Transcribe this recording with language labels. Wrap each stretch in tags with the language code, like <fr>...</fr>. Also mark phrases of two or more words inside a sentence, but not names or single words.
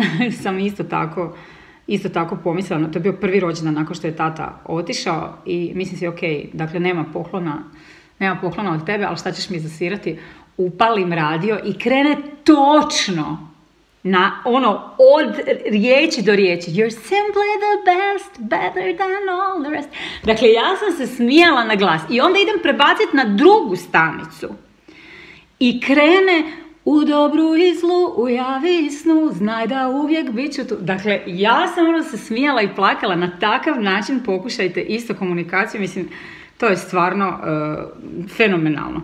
<hr>Sam isto tako pomislila, to je bio prvi rođendan nakon što je tata otišao i mislim si, ok, dakle, nema poklona od tebe, ali šta ćeš mi zasvirati? Upalim radio i krene točno na od riječi do riječi.</hr> <en>You're simply the best, better than all the rest.</en> <hr>Dakle, ja sam se smijala na glas i onda idem prebaciti na drugu stanicu i krene: u dobru i zlu, u javi i snu, znaj da uvijek bit ću tu. Dakle, ja sam se smijala i plakala. Na takav način pokušajte isto komunikaciju, mislim, to je stvarno fenomenalno.</hr>